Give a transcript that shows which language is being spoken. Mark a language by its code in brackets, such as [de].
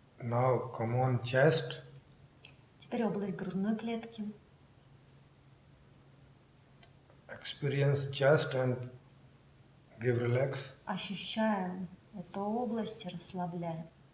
[en] Now come on chest. [ru] Теперь область грудной клетки. [en] Experience chest and give relax. [ru] Ощущаем эту область и расслабляем.